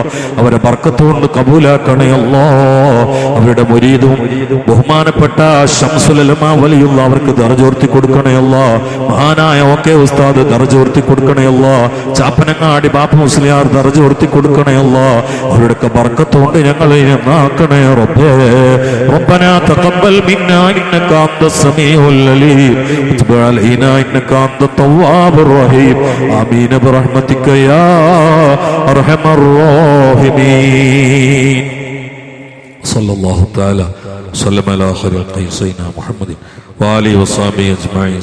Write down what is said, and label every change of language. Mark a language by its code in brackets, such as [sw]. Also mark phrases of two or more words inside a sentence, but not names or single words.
[ml] അവരെ ബർക്കത്ത് കൊണ്ട് കബൂലാക്കണേ അല്ലാ. അവരുടെ മുരീദും ബഹുമാനപ്പെട്ട ശംസുൽ ഉലമാ വലിയുള്ള അവർക്ക് ദർജ ഉയർത്തി കൊടുക്കണേ അല്ലാ. മഹാനായ ഓക്കെ ഉസ്താദ് ദർജ ഉയർത്തി കൊടുക്കണേ അല്ലാ. ചാപ്പനങ്ങാടി ബാപ്പ മുസ്ലിയാർ ദർജ ഉയർത്തി കൊടുക്കണേ അല്ലാ. അവരുടെയൊക്കെ ബർക്കത്ത് കൊണ്ട് ഞങ്ങളെ നന്നാക്കണേ റബ്ബേ. [ar] ربنا تقبل منا إنك أنت السميع العليم وتب علينا إنك أنت التواب الرحيم آمين برحمتك يا أرحم الراحمين. صلى الله تعالى وسلم على خير الخلق سيدنا محمد وآله وصحبه أجمعين.